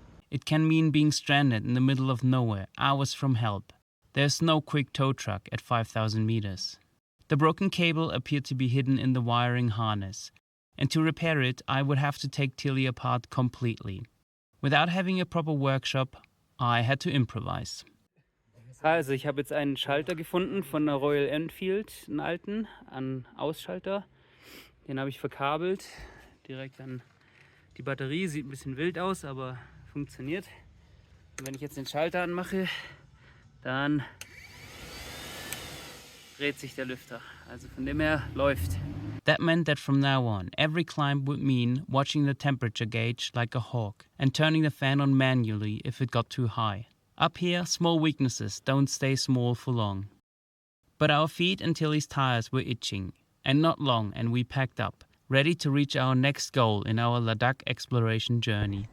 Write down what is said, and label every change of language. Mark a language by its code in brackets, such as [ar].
[en] It can mean being stranded in the middle of nowhere, hours from help. There's no quick tow truck at 5,000 meters. The broken cable appeared to be hidden in the wiring harness, and to repair it, I would have to take Tilly apart completely. Without having a proper workshop, I had to improvise. [de] Also ich habe jetzt einen Schalter gefunden von der Royal Enfield, einen alten, einen Ausschalter. Den habe ich verkabelt, direkt an die Batterie. Sieht ein bisschen wild aus, aber funktioniert. Und wenn ich jetzt den Schalter anmache, dann dreht sich der Lüfter. Also von dem her läuft. [en] That meant that from now on, every climb would mean watching the temperature gauge like a hawk and turning the fan on manually if it got too high. Up here, small weaknesses don't stay small for long. But our feet and Tilly's tires were itching, and not long, and we packed up, ready to reach our next goal in our Ladakh exploration journey.